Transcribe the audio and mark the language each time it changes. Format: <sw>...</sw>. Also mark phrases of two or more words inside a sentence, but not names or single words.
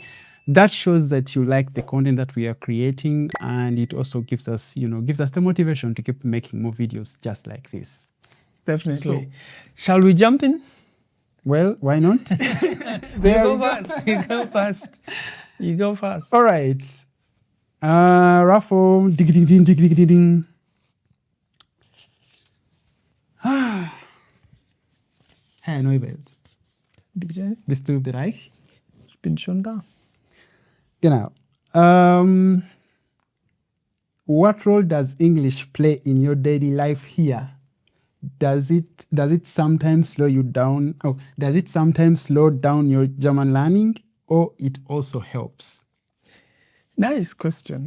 <en>That shows that you like the content that we are creating, and it also gives us, the motivation to keep making more videos just like this. definitely. So- Shall we jump in? Well, why not? You There go we go. first. You go first. You go first. All right. Raffle. Dig, dig, ding, dig, dig, dig, ding.</en> <de>Herr Neubelt, Bitte, bist du bereit? ich bin schon da. Genau.</de> <en>What role does English play in your daily life here? Does it sometimes slow you down? Oh, does it sometimes slow down your German learning, or it also helps? Nice question.</en>